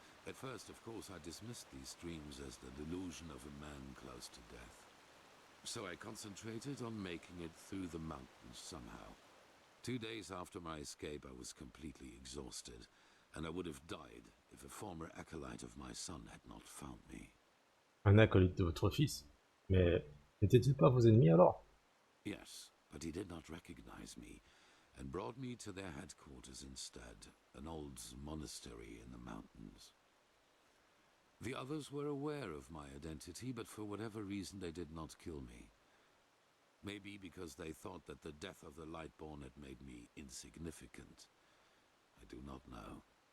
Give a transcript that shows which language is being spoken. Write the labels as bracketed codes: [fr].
[en] At first, of course, I dismissed these dreams as the delusion of a man close to death. So I concentrated on making it through the mountains somehow. 2 days after my escape, I was completely exhausted, and I would have died if a former acolyte of my son had not found me. [fr] Un acolyte de votre fils? Mais n'étaient-ils pas vos ennemis alors? [en] Yes, but he did not recognize me, and brought me to their headquarters instead, an old monastery in the mountains. The others were aware of my identity, but for whatever reason they did not kill me. Maybe because they thought that the death of the Lightborn had made me insignificant. I do not know.